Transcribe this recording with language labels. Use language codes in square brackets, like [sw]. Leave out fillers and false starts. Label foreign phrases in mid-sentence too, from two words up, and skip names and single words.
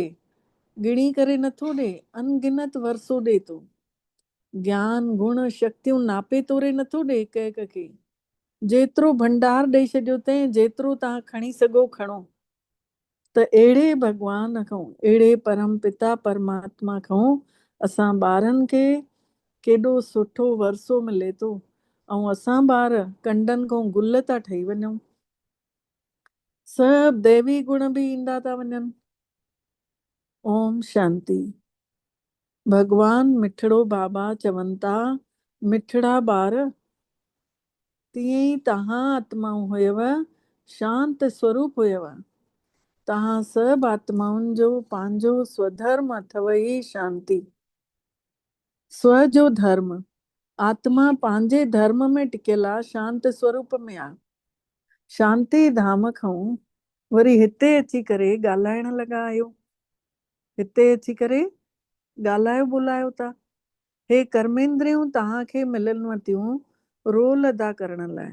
[sd] गिणी करे नथो ॾे, अनगिनत वरसो ॾे थो। ज्ञान गुण शक्तियूं नापे तोरे नथो ॾे हिक हिक खे। जेतिरो भंडार ॾेई छॾियो अथई, जेतिरो तव्हां खणी सघो खणो। त अहिड़े भॻवान खां, अहिड़े परम पिता परमात्मा खां असां ॿारनि खे केॾो सुठो वरसो मिले थो ऐं असां ॿार कंडनि खां गुल था ठही वञूं। सभु दैवी गुण बि ईंदा था वञनि। [sa] ओम शांति। [sd] भगवान मिठड़ो बाबा चवनि था, मिठड़ा ॿार, तीअं ई तव्हां आत्माऊं हुयव, शांत स्वरूप हुयव। तव्हां सभु आत्माउनि जो पंहिंजो स्वधर्म अथव ई शांति। स्व जो धर्म, आत्मा पंहिंजे धर्म में टिकियल आहे, शांत स्वरूप में आहे। शांति धाम खां वरी हिते अची करे ॻाल्हाइण लॻा आहियो। हिते अची करे ॻाल्हायो ॿोलायो था। हे कर्मेंद्रियूं तव्हांखे मिलनव थियूं रोल अदा करण लाइ।